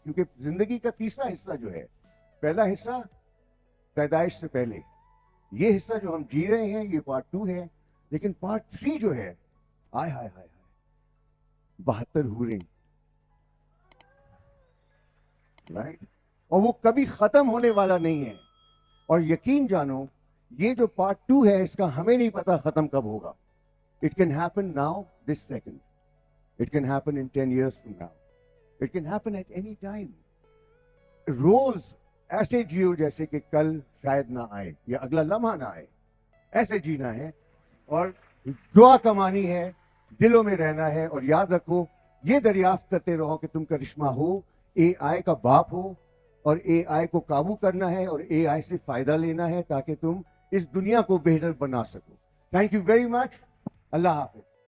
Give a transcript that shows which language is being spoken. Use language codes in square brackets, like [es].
[ur] کیونکہ زندگی کا تیسرا حصہ جو ہے, پہلا حصہ پیدائش سے پہلے, یہ حصہ جو ہم جی رہے ہیں یہ پارٹ 2 ہے, لیکن پارٹ 3 جو ہے, ہائے ہائے ہائے 72 حوریں, رائٹ, اور وہ کبھی ختم ہونے والا نہیں ہے. اور یقین جانو یہ جو پارٹ 2 ہے اس کا ہمیں نہیں پتا ختم کب ہوگا. [en] It can happen now, this second. It can happen in 10 years from now. It can happen at any time. [ur] روز ایسے جیو جیسے کہ کل شاید نہ آئے یا اگلا لمحہ نہ آئے, ایسے جینا ہے اور دعا کمانی ہے, دلوں میں رہنا ہے. اور یاد رکھو, یہ دریافت کرتے رہو کہ تم کرشمہ ہو, AI کا باپ ہو, اور AI کو قابو کرنا ہے اور AI سے فائدہ لینا ہے تاکہ تم اس دنیا کو بہتر بنا سکو. [en] Thank you very much. [ur] اللہ حافظ.